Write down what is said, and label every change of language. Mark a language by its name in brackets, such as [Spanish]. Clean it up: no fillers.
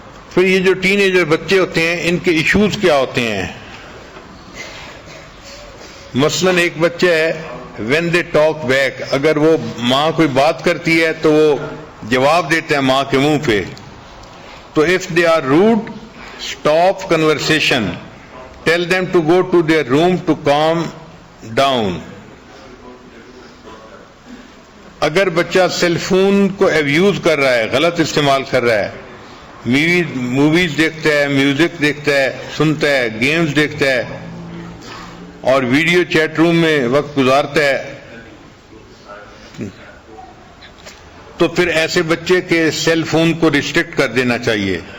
[Urdu] پھر یہ جو ٹین ایجر بچے ہوتے ہیں، ان کے ایشوز کیا ہوتے ہیں؟ مثلا ایک بچہ ہے [English] when they talk back, [Urdu] اگر وہ ماں کوئی بات کرتی ہے تو وہ جواب دیتے ہیں ماں کے منہ پہ. [English] تو if they are rude stop conversation, tell them to go to their room to calm down. [Urdu] اگر بچہ سیل فون کو ایبیوز کر رہا ہے، غلط استعمال کر رہا ہے، موویز دیکھتا ہے، میوزک دیکھتا ہے، سنتا ہے، گیمز دیکھتا ہے اور ویڈیو چیٹ روم میں وقت گزارتا ہے، تو پھر ایسے بچے کے سیل فون کو ریسٹرکٹ کر دینا چاہیے.